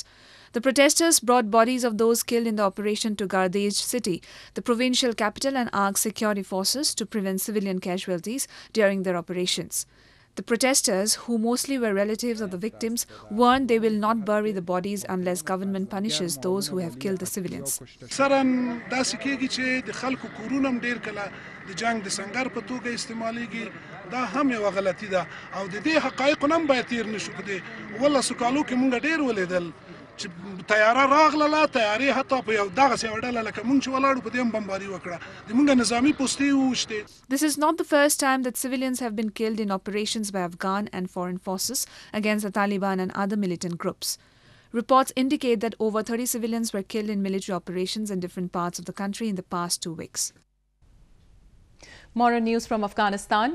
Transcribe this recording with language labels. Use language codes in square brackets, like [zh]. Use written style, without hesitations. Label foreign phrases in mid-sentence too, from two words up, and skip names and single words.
[en] The protesters brought bodies of those killed in the operation to Gardej city, the provincial capital, and asked security forces to prevent civilian casualties during their operations. The protesters, who mostly were relatives of the victims, warned they will not bury the bodies unless government punishes those who have killed the civilians. [ps] سرن داسې کېږي چې د خلکو کورونه هم ډېر کله د جنگ د سنگر په توګه استعمالېږي دا هم یوه غلطي ده او د دې حقایقو نه هم باید تېر نه شو. په دې 18 کالو کې موږ ډېر ولیدل چې تیاره راغله تیارې حتی په یو دغسې یوه ډله لکه موږ چې ولاړو په دې هم بمباري وکړه د موږ نظامي پوستې وویشتې. [en] This is not the first time that civilians have been killed in operations by Afghan and foreign forces against the Taliban and other militant groups. Reports indicate that over 30 civilians were killed in military operations in different parts of the country in the past 2 weeks. More on news from Afghanistan.